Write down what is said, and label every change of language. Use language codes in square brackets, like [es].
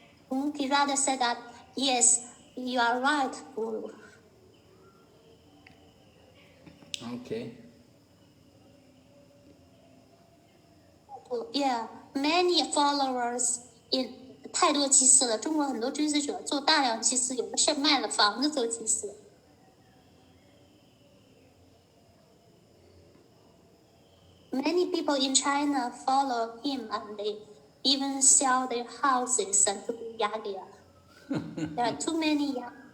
[en] Kirada said that, yes, you are right, Guru. Okay. Yeah, many followers in [zh] 太多祭祀了。中国很多追随者做大量祭祀，有的是卖了房子做祭祀。 [en] many people in China follow him, and they even sell their houses and to be yagya. There are too many yagya.